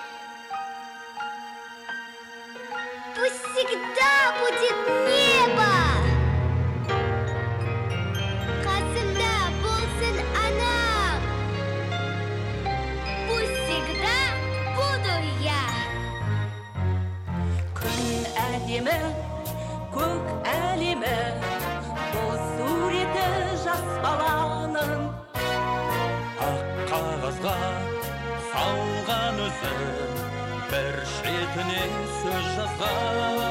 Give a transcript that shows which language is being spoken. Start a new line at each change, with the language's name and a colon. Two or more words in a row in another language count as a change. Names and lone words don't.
Russian: Пусть всегда будет небо.
Kazakh: Қасымда болсын анам.
Russian: Пусть всегда буду я.
Kazakh: Күн әдемі, көк әлемі, бұл суреті жас баланың. Ақ қағазға салған өзі бір шетіне сөз жазған.